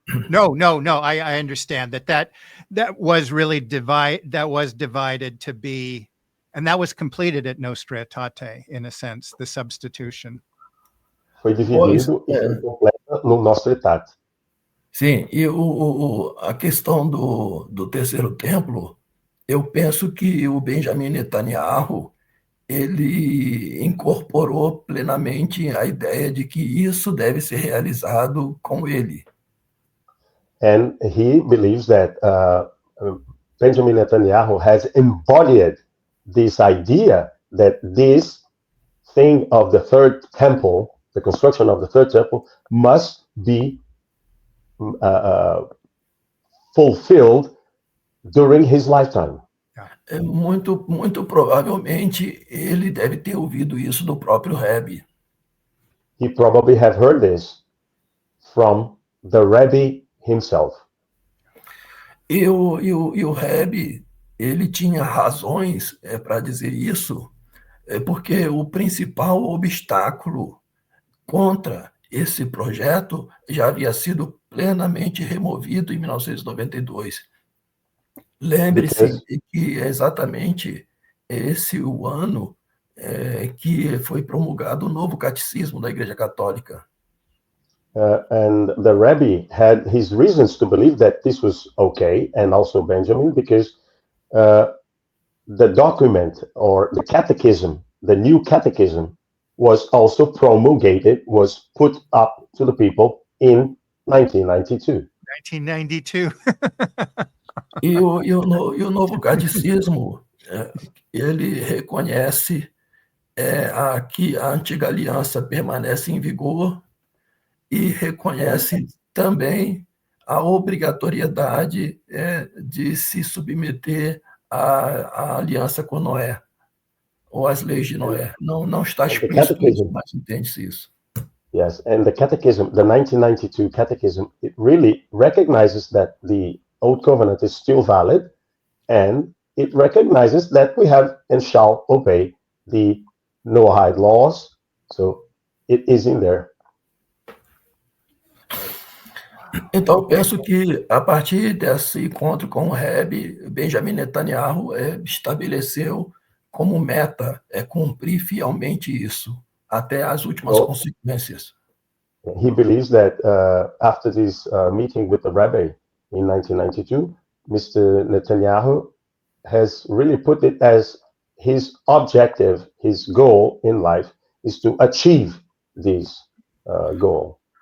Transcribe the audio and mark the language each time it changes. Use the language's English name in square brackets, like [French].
[English] No, I understand that was really divided to be, and that was completed at Nostra Aetate, in a sense, the substitution. [Portuguese] Foi dividido e foi completa no nosso etat. Sim, e a questão do terceiro templo, eu penso que o Benjamin Netanyahu, ele incorporou plenamente a ideia de que isso deve ser realizado com ele. [English] And he believes that Benjamin Netanyahu has embodied this idea that this thing of the third temple, the construction of the third temple, must be fulfilled during his lifetime. [Portuguese] Muito provavelmente ele deve ter ouvido isso do próprio Rebbe. [English] He probably have heard this from the Rebbe himself. [Portuguese] E o Rebbe, ele tinha razões para dizer isso, porque o principal obstáculo contra esse projeto já havia sido plenamente removido em 1992. Lembre-se que é exatamente esse o ano que foi promulgado o novo catecismo da Igreja Católica. [English] And the Rebbe had his reasons to believe that this was okay, and also Benjamin, because the document or the catechism, the new catechism, was also promulgated, was put up to the people in 1992. 1992. [Portuguese] E o novo catecismo, ele reconhece que a antiga aliança permanece em vigor e reconhece também a obrigatoriedade de se submeter à aliança com Noé, ou às leis de Noé. Não está explícito isso, mas entende-se isso. [English] Yes, and the catechism, the 1992 catechism, it really recognizes that the Old Covenant is still valid, and it recognizes that we have and shall obey the Noahide laws. So it is in there. [Portuguese] Então, penso que, a partir desse encontro com o Rebbe, Benjamin Netanyahu estabeleceu como meta cumprir fielmente isso, até as últimas consequências. [English] He believes that after this meeting with the Rebbe in 1992, Mr. Netanyahu has really put it as his objective, his goal in life is to achieve this goal.